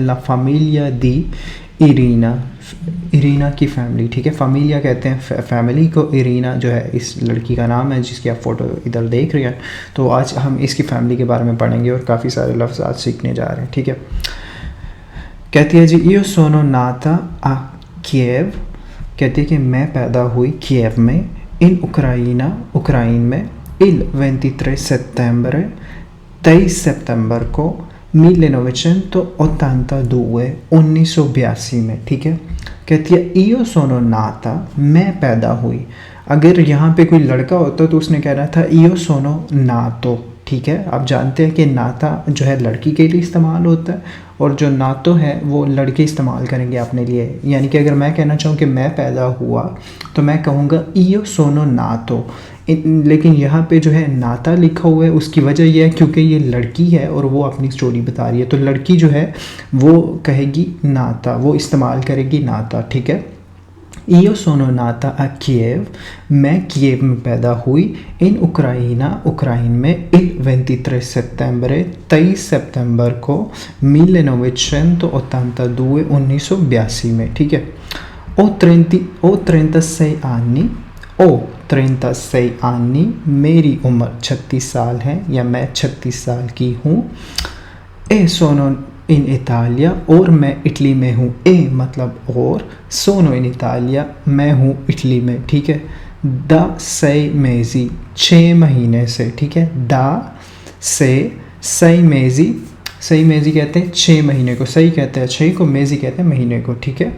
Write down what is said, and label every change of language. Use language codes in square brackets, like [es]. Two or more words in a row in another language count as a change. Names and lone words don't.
[it] La famiglia di Irina [hi] की फैमिली, ठीक है। फैमिलिया कहते हैं फैमिली को, इरीना जो है इस लड़की का नाम है जिसकी आप फ़ोटो इधर देख रहे हैं। तो आज हम इसकी फैमिली के बारे में पढ़ेंगे और काफ़ी सारे लफ्ज़ आज सीखने जा रहे हैं, ठीक है। कहती है जी, [it] io sono nata a Kiev, [hi] कहती है कि मैं पैदा हुई कीव में, [it] in Ucraina [hi] में, [it] il 23 settembre [hi] 23 सितंबर को 1982 में, ठीक है। कहती है [it] io sono nata, [hi] मैं पैदा हुई। अगर यहाँ पे कोई लड़का होता तो उसने कहना था [it] io sono nato, [hi] ठीक है। आप जानते हैं कि नाता जो है लड़की के लिए इस्तेमाल होता है और जो नातो है वो लड़के इस्तेमाल करेंगे अपने लिए। यानी कि अगर मैं कहना चाहूँ कि मैं पैदा हुआ तो मैं कहूँगा [it] io sono nato। [hi] लेकिन यहाँ पे जो है नाता लिखा हुआ है, उसकी वजह यह है क्योंकि ये लड़की है और वो अपनी स्टोरी बता रही है। तो लड़की जो है वो कहेगी नाता, वो इस्तेमाल करेगी नाता, ठीक है। [it] io sono nata a Kiev, [hi] मैं कीव में पैदा हुई, [it] in Ucraina [hi] में, [it] il 23 settembre [hi] 23 सितंबर को 1982 में, ठीक है। [it] ho 36 anni, [hi] मेरी उम्र 36 साल है या मैं 36 साल की हूँ। [it] e sono in Italia, [hi] और मैं इटली में हूँ। ए मतलब और, [it] sono in Italia, [hi] मैं हूँ इटली में, ठीक है। [it] da 6 mesi, [hi] 6 महीने से, ठीक है। दा से 6 mesi कहते हैं 6 महीने को, सही कहते हैं 6 को, मेजी कहते हैं महीने को, ठीक है।